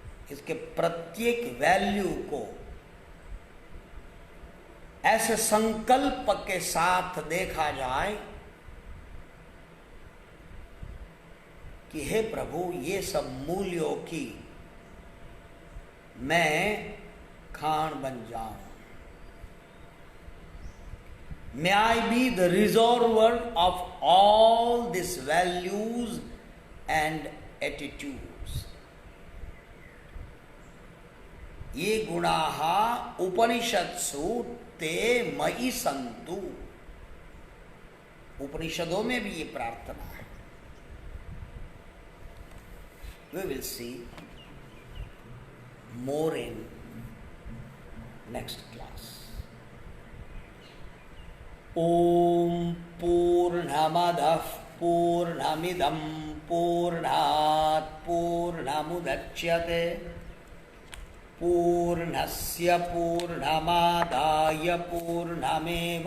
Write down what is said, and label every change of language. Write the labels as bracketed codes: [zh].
[hi] इसके प्रत्येक वैल्यू को ऐसे संकल्प के साथ देखा जाए कि हे प्रभु, ये सब मूल्यों की मैं खान बन जाऊं। [en] May I be the reservoir of all these values and attitudes. [sa] ये गुणाः उपनिषत्सु ते मयि सन्तु। [hi] उपनिषदों में भी ये प्रार्थना है। [en] We will see more in next class. [sa] ओम पूर्णमदः पूर्णमिदं पूर्णात् पूर्णमुदच्यते पूर्णस्य पूर्णमादाय पूर्णमेवावशिष्यते।